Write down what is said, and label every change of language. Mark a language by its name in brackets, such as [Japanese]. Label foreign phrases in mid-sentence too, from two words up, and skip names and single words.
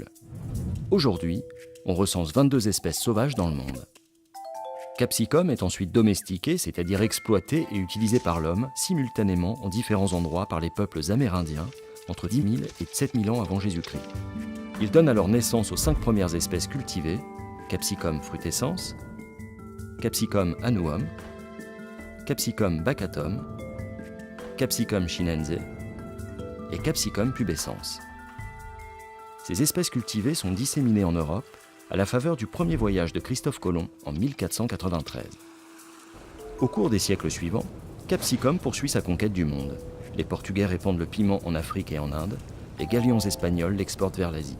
[French] Aujourd'hui, on recense 22 espèces sauvages dans le monde. Capsicum est ensuite domestiqué, c'est-à-dire exploité et utilisé par l'homme simultanément en différents endroits par les peuples amérindiens entre 10 000 et 7 000 ans avant Jésus-Christ. Il donne alors naissance aux 5 premières espèces cultivées, Capsicum frutescens, Capsicum annuum, Capsicum baccatum, Capsicum chinense et Capsicum pubescens. Ces espèces cultivées sont disséminées en Europe à la faveur du premier voyage de Christophe Colomb en 1493. Au cours des siècles suivants, Capsicum poursuit sa conquête du monde. Les Portugais répandent le piment en Afrique et en Inde, les galions espagnols l'exportent vers l'Asie.